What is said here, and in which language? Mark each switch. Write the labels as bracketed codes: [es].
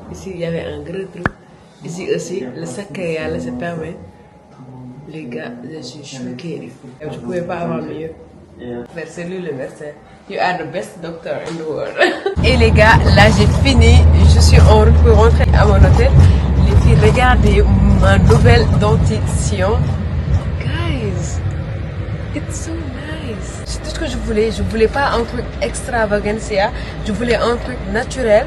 [fr] Ici il y avait un gros trou. Ici aussi, le sac là c'est fermé. Les gars, je suis choquée. Je ne pouvais pas avoir mieux. C'est lui le médecin. [en] You are the best doctor in the world. [fr] Et les gars, là j'ai fini. Je suis en route pour rentrer à mon hôtel. Les filles, regardez ma nouvelle dentition. [en] Guys, it's so nice. [fr] C'est tout ce que je voulais. Je voulais pas un truc extravaganza. Je voulais un truc naturel.